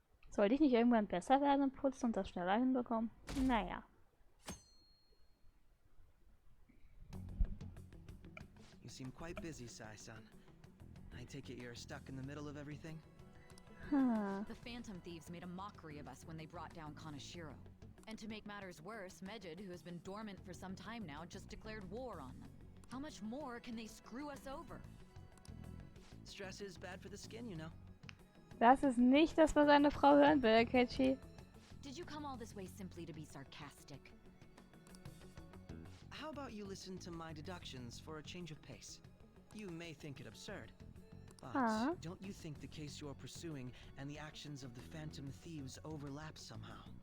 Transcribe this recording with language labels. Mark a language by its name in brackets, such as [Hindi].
[German] Sollte ich nicht irgendwann besser werden und putzen und das schneller hinbekommen? Naja. [English] You seem quite busy, Sai-san. I take it you're stuck in the middle of everything? Huh. The Phantom Thieves made a mockery of us when they brought down Kaneshiro. And to make matters worse, Medjed, who has been dormant for some time now, just declared war on them. How much more can they screw us over? Stress is bad for the skin, you know. [German] Das ist nicht das, was eine Frau hören will, Kechi. [English] Did you come all this way simply to be sarcastic? How about you listen to my deductions for a change of pace? You may think it absurd, but don't you think the case you're pursuing and the actions of the Phantom Thieves overlap somehow?